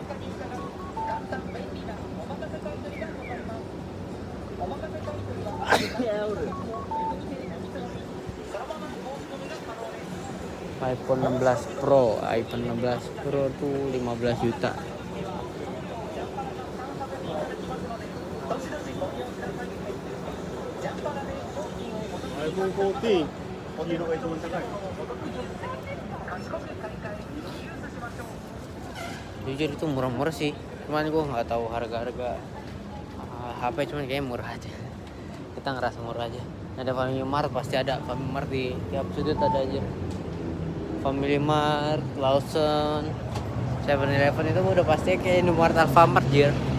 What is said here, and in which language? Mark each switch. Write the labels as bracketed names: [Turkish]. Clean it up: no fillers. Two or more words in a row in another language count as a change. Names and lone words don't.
[Indonesian] iPhone 16 Pro tuh 15 juta. [Japanese] iPhone 14、黄色が一番高い。 [Indonesian] Jujur itu murah-murah sih, cuman gue nggak tahu harga-harga HP, cuman kayaknya murah aja. Kita ngerasa murah aja. Ada Family Mart, pasti ada Family Mart di tiap sudut ada aja. Family Mart, Lawson, 7-Eleven itu udah pasti kayak Indomaret, Alfamart jir.